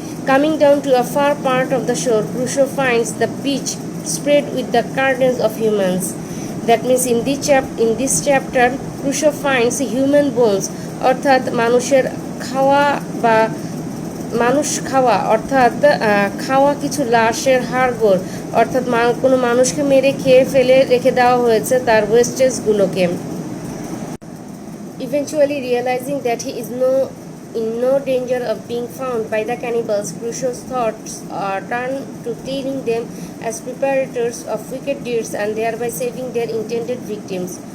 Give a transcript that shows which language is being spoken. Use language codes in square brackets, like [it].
[en] Coming down to a far part of the shore, Crusoe finds the beach spread with the carcass of humans. That means in this chapter Crusoe finds human bones [bn] অর্থাৎ মানুষের খাওয়া বা মানুষ খাওয়া অর্থাৎ খাওয়া কিছু লাশের হাড়গোড় অর্থাৎ কোনো মানুষকে মেরে খেয়ে ফেলে রেখে দেওয়া হয়েছে তার ওয়েস্টেজগুলোকে। [en] Eventually realizing that he is in no danger of being found by the cannibals, Crusoe's thoughts turn to cleaning them as preparators of wicked deeds and thereby saving their intended victims.